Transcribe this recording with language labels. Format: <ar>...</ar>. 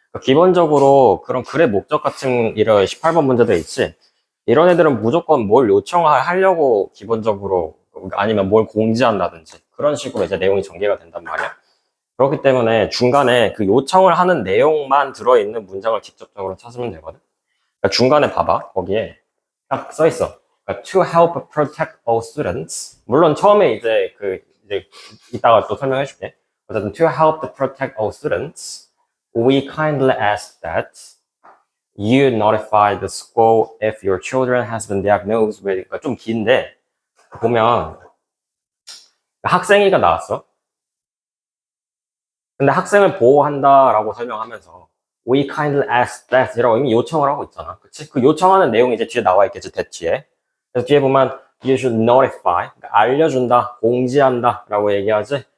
<ko>기본적으로 그런 글의 목적 같은 이런 18번 문제들 있지. 이런 애들은 무조건 뭘 요청하려고 기본적으로 아니면 뭘 공지한다든지 그런 식으로 이제 내용이 전개가 된단 말이야. 그렇기 때문에 중간에 그 요청을 하는 내용만 들어있는 문장을 직접적으로 찾으면 되거든. 그러니까 중간에 봐봐. 거기에 딱 써 있어. 그러니까</ko> <en>to help protect all students.</en> <ko>물론 처음에 이제 이따가 또 설명해 줄게. 어쨌든</ko> <en>to help to protect all students, we kindly ask that you notify the school if your children has been diagnosed with.</en> <ko>그러니까 좀 긴데 보면 학생이가 나왔어. 근데 학생을 보호한다라고 설명하면서</ko> <en>we kindly ask that</en> <ko>이라고 이미 요청을 하고 있잖아. 그치? 그 요청하는 내용이 이제 뒤에 나와 있겠지, that 뒤에. 그래서 뒤에 보면</ko> <en>you should notify,</en> <ko>그러니까 알려준다, 공지한다 라고 얘기하지.</ko>